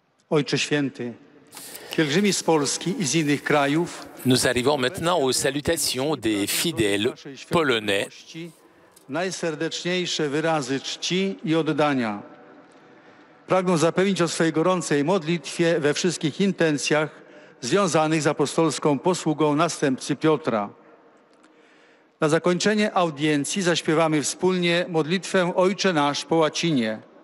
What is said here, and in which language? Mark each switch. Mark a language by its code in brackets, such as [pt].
[pl] Ojcze Święty, pielgrzymi z Polski i z innych krajów [fr] Nous arrivons maintenant aux salutations des fidèles polonais. [pl] Najserdeczniejsze wyrazy czci i oddania. Pragnę zapewnić o swej gorącej modlitwie we wszystkich intencjach związanych z apostolską posługą następcy Piotra. Na zakończenie audiencji zaśpiewamy wspólnie modlitwę Ojcze Nasz po łacinie.